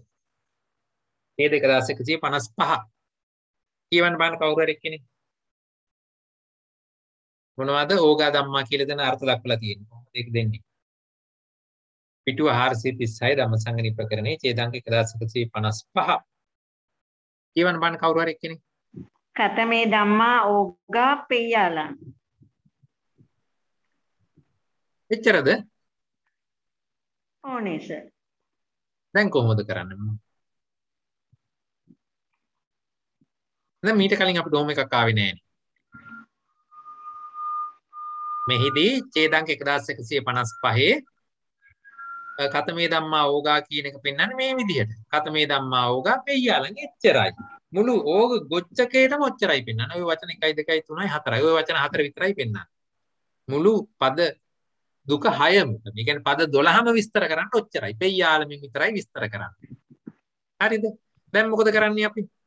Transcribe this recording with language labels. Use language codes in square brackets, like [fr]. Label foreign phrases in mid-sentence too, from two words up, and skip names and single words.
[si] ඒ 2155. කියවන්න බලන්න කවුරු හරි කෙනෙක්. මොනවද [pi] ඕගා ධම්මා [si] කියලා දෙන අර්ථ දක්වලා තියෙන්නේ. කොහොමද ඒක දෙන්නේ? පිටුව 436 ධම්මසංගණි ප්‍රකරණයේ ඡේදාංක 1155. කියවන්න බලන්න කවුරු හරි කෙනෙක්. [pi] කතමේ ධම්මා ඕගා පෙය්‍යාලං. [si] එච්චරද? ඕනේ සර්. දැන් කොහොමද කරන්නේ? දැන් මීට කලින් අපිට ඕම එකක් ආවේ නෑනේ. මෙහිදී ඡේදාංක 1155 [pi] කතමේ ධම්මා ඕගා [si] කියන එක පෙන්වන්නේ මේ විදිහට. [pi] කතමේ ධම්මා ඕගා පෙය්‍යාලං එච්චරයි. [si] මුළු ඕග ගොච්චකේටම ඔච්චරයි පෙන්වන්නේ. ඔය වචන 1 2 3 4යි. ඔය වචන 4 විතරයි පෙන්වන්නේ. මුළු පද දුක 6ම. මේ කියන්නේ පද 12ම විස්තර කරන්න ඔච්චරයි. පෙය්‍යාලමින් විතරයි විස්තර කරන්නේ. හරිද? දැන් මොකද කරන්නේ අපි?